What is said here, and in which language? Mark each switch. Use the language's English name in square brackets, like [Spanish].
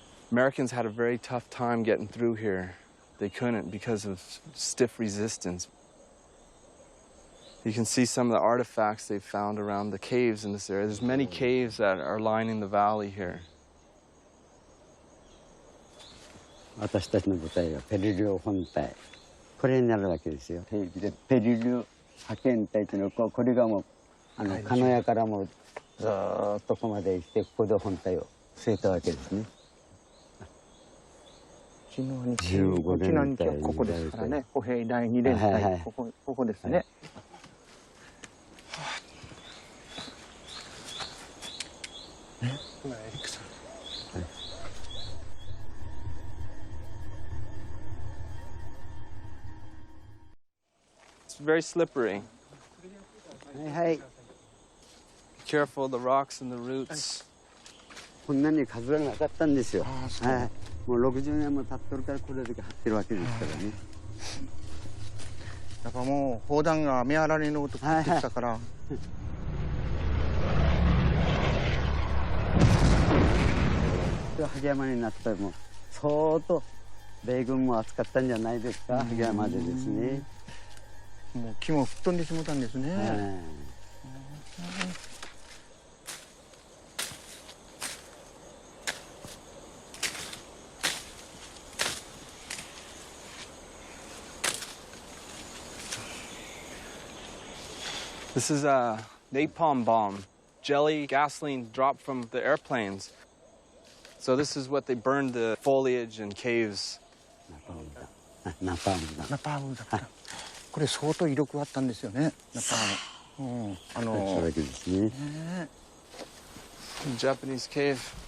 [English] Americans had a very tough time getting through here. They couldn't because of stiff resistance. You can see some of the artifacts they've found around the caves in this area. There's many caves that are lining the valley here. [Japanese] 私たちの部隊はペリリュ本隊、これになるわけですよ。ペリリュ派遣隊というのはこれがもう鹿屋からもずーっとここまで来てここで本体を据えたわけですね。うちの兄貴はここですからね。歩兵第2連隊、ここですね。ね、今エリックさん。 [English] It's very slippery. [Japanese] はいはい。 [English] Be careful of the rocks and the roots. [Japanese] こんなに数がなかったんですよ。はい。もう60年も経ってるからこれだけ張ってるわけですからね。やっぱもう砲弾が雨あられの音降ってきたから。萩山になったらもう相当米軍も扱ったんじゃないですか、萩山でですね。もう木も吹っ飛んでしもたんですね。 [English] This is a napalm bomb, jelly gasoline dropped from the airplanes. So this is what they burned the foliage and caves. [Japanese] ナパームだ。ナパームだった。これ相当威力があったんですよね。ナパーム。そうですね。 [English] Japanese cave.